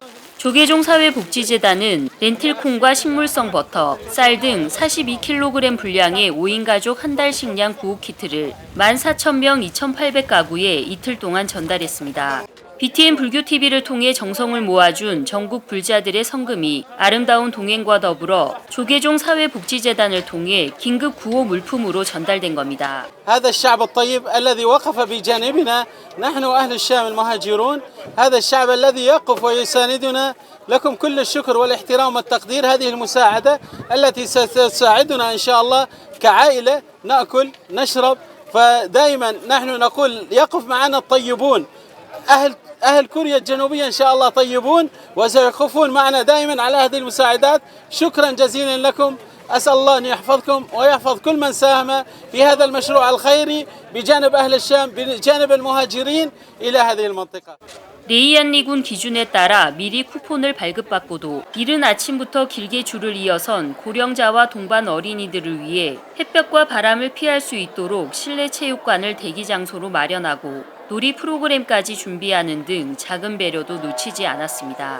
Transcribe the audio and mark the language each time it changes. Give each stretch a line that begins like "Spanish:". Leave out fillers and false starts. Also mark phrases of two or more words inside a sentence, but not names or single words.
Korean: 조계종 사회복지재단은 렌틸콩과 식물성 버터, 쌀 등 42kg 분량의 5인 가족 한 달 식량 구호 키트를 14,000명 2,800가구에 이틀 동안 전달했습니다. BTN 불교TV를 통해 정성을 모아준 전국 불자들의 성금이 아름다운 동행과 더불어 조계종 사회복지재단을 통해 긴급 구호 물품으로 전달된 겁니다.
Arabic: هذا الشعب الطيب الذي وقف بجانبنا نحن أهل الشام المهاجرون هذا الشعب الذي يقف ويساندنا لكم كل الشكر والاحترام والتقدير هذه المساعدة التي ستساعدنا إن شاء الله كعائلة نأكل نشرب فدائما نحن نقول يقف معنا الطيبون أهل كوريا الجنوبية إن شاء الله طيبون وسيقفون معنا دائما على هذه المساعدات شكرا جزيلا لكم أسأل الله أن يحفظكم ويحفظ كل من ساهم في هذا المشروع الخيري بجانب أهل الشام بجانب المهاجرين إلى هذه المنطقة.
Korean: 레이안리군 기준에 따라 미리 쿠폰을 발급받고도 이른 아침부터 길게 줄을 이어선 고령자와 동반 어린이들을 위해 햇볕과 바람을 피할 수 있도록 실내 체육관을 대기 장소로 마련하고 놀이 프로그램까지 준비하는 등 작은 배려도 놓치지 않았습니다.